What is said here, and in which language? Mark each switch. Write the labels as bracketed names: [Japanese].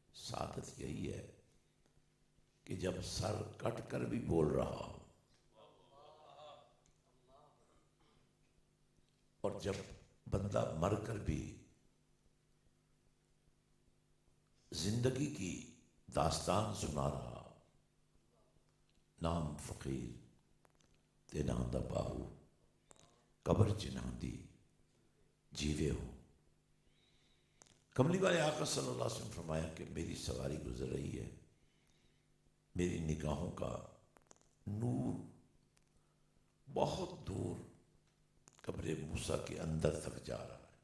[Urdu] سعادت یہی ہے کہ جب سر کٹ کر بھی بول رہا ہو، اور جب بندہ مر کر بھی زندگی کی داستان سنا رہا. [Punjabi] نام فقیر تے نام دا باہو، قبر چناں دی جیوے ہو. [Urdu] کملی والے آقا صلی اللہ علیہ وسلم فرمایا کہ میری سواری گزر رہی ہے، میری نگاہوں کا نور بہت دور قبر موسیٰ کے اندر تک جا رہا ہے.